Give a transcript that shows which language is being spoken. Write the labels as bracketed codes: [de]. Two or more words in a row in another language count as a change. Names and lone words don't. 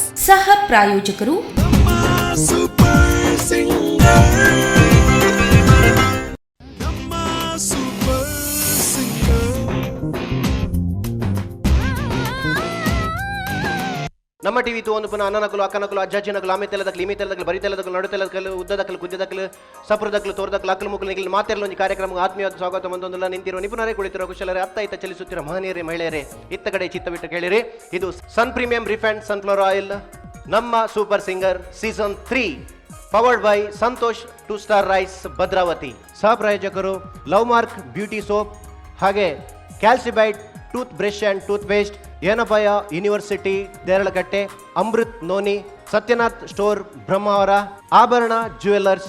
[kn] ಸಹ ಪ್ರಾಯೋಜಕರು [tcy] ನಮ್ಮ ಟಿವಿ ಒಂದು ಪುನಃ ಅಣ್ಣನಕಲು ಅಕ್ಕನಕಲು ಅಜ್ಜಾಜಿನಕಲು ಆಮೆ ತೆಲದಕ್ಕಲು ಇಮೆ ತೆಲದಕ್ಕಲು ಬರಿ ತೆಲದಕ್ಕಲು ನಡು ತೆಲದಕ್ಕಲು ಉದ್ದದಕ್ಕಲು ಕುದ್ದದಕ್ಕಲು ಸಪುರದಕ್ಕಲು ತೋರ್ದಕ್ಕಲು ಅಕ್ಕಲು ಮುಕ್ಕಲು ನಿಗಲು ಮಾತೆರಲೊಂದು [kn] ಕಾರ್ಯಕ್ರಮಕ್ಕೆ ಆತ್ಮೀಯವಾದ ಸ್ವಾಗತ ಒಂದೊಂದಲ್ಲ ನಿಂತಿರುವ ನಿಪುಣರೇ ಕುಳಿತಿರುವ ಕುಶಲರೇ ಅತ್ತ ಇತ್ತ ಚಲಿಸುತ್ತಿರುವ ಮಹನೀಯರೇ ಮಹಿಳೆಯರೇ ಇತ್ತ ಕಡೆ ಚಿತ್ತವಿಟ್ಟು ಕೇಳಿರಿ. ಇದು ಸನ್ ಪ್ರೀಮಿಯಂ ರಿಫೈನ್ಡ್ ಸನ್ಫ್ಲವರ್ ಆಯಿಲ್, ನಮ್ಮ ಸೂಪರ್ ಸಿಂಗರ್ ಸೀಸನ್ 3, [en] powered by [kn] ಸಂತೋಷ್ 2 ಸ್ಟಾರ್ ರೈಸ್ ಭದ್ರಾವತಿ. ಸಹ ಪ್ರಾಯೋಜಕರು ಲವ್ ಮಾರ್ಕ್ ಬ್ಯೂಟಿ ಸೋಪ್, ಹಾಗೆ ಕ್ಯಾಲ್ಸಿಬೈಟ್ [en] tooth brush and tooth paste, [kn] ಏನಪಯ ಯೂನಿವರ್ಸಿಟಿ ದೇರಳಕಟ್ಟೆ, ಅಮೃತ್ ನೋನಿ, ಸತ್ಯನಾಥ್ ಸ್ಟೋರ್ ಬ್ರಹ್ಮಾವರ, ಆಭರಣ ಜ್ಯುವೆಲ್ಲರ್ಸ್.